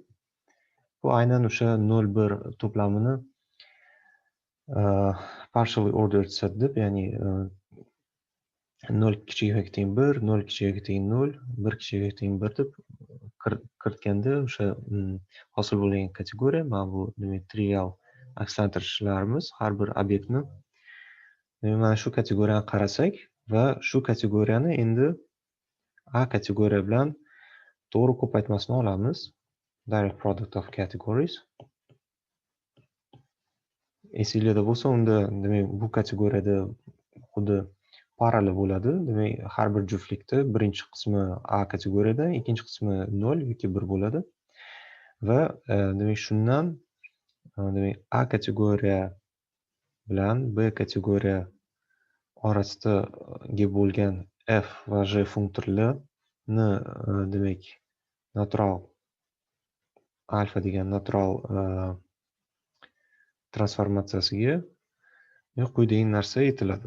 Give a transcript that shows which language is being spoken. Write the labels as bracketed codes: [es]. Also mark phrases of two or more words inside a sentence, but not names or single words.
[uz] Bu aynan o'sha 0 1 to'plamini [en] partially ordered set [uz] deb, ya'ni 0 kichik teng 1, 0 kichik teng 0, 1 kichik teng 1 deb kiritganda o'sha hosil bo'lgan kategoriya, mana bu demak trivial akslantirishlarimiz har bir obyektni mana shu kategoriyani qarasak va shu kategoriyani endi A kategoriya bilan to'g'ri ko'paytmasini olamiz. [en] Direct product of categories. [uz] Esinglarda bo'lsa, unda demak bu kategoriyada xuddi parallel bo'ladi. Demak, har bir juftlikda birinchi qismi A kategoriyada, ikkinchi qismi 0 yoki 1 bo'ladi. Va demak shundan demak A kategoriya bilan B kategoriya orasidagi bo'lgan f va g funktorlarini demak natural alfa degan natural transformatsiyasiga quyidagi narsa aytiladi.